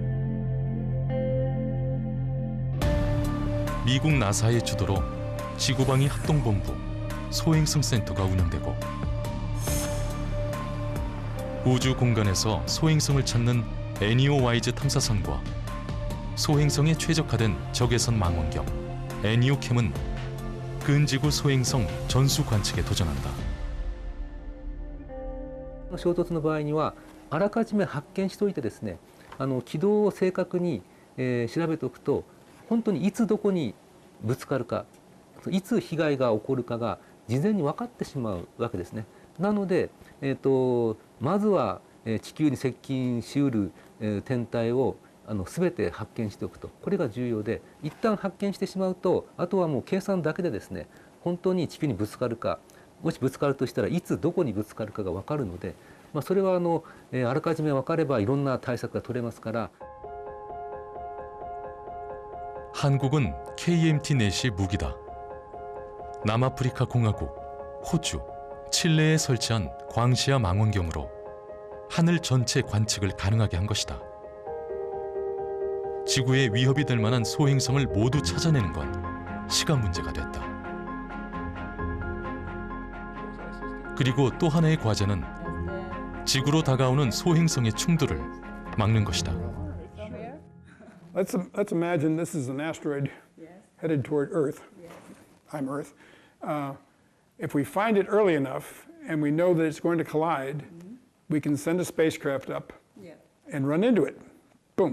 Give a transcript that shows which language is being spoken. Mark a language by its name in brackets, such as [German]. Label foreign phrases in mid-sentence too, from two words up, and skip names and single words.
[Korean] 미국 나사의 주도로 지구방위 합동본부 소행성 센터가 운영되고 우주 공간에서 소행성을 찾는 애니오와이즈 탐사선과 소행성에 최적화된 적외선 망원경 애니오캠은 근지구 소행성 전수 관측에 도전한다. [Japanese] 衝突の場合にはあらかじめ発見しておいてですね、軌道を正確に、調べておくと本当にいつどこにぶつかるか、いつ被害が起こるかが事前に分かってしまうわけですね。なので、まずは地球に接近しうる天体を全て発見しておくと、これが重要で、一旦発見してしまうとあとはもう計算だけでですね、本当に地球にぶつかるか、もしぶつかるとしたらいつどこにぶつかるかが分かるので、それはあらかじめ分かればいろんな対策が取れますから。 [Korean] 한국은 KMT 넷이 무기다. 남아프리카 공화국, 호주, 칠레에 설치한 광시야 망원경으로 하늘 전체 관측을 가능하게 한 것이다. 지구에 위협이 될 만한 소행성을 모두 찾아내는 건 시간 문제가 됐다. 그리고 또 하나의 과제는 지구로 다가오는 소행성의 충돌을 막는 것이다. [English] Let's imagine this is an asteroid headed toward Earth. I'm Earth. If we find it early enough and we know that it's going to collide, we can send a spacecraft up and run into it. Boom.